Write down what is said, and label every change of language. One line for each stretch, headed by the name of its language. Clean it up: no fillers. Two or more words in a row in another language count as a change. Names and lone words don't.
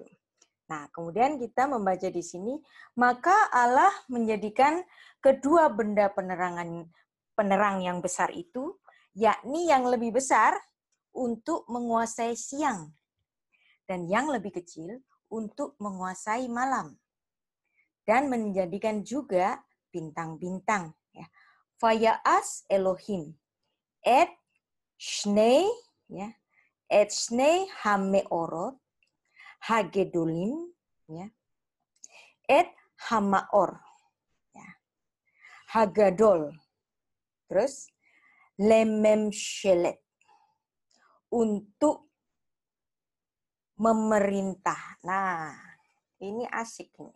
Indonesian: Nah, kemudian kita membaca di sini, maka Allah menjadikan kedua benda penerang yang besar itu, yakni yang lebih besar untuk menguasai siang, dan yang lebih kecil untuk menguasai malam. Dan menjadikan juga bintang-bintang. Ya.
Hebrew: ויעש אלהים את שני, ya, את שני המארת הגדלים,
Indonesian: ya,
Hebrew: את המאור, ya, הגדול,
Indonesian: terus
Hebrew: לממשלת,
Indonesian: untuk memerintah. Nah, ini asik nih.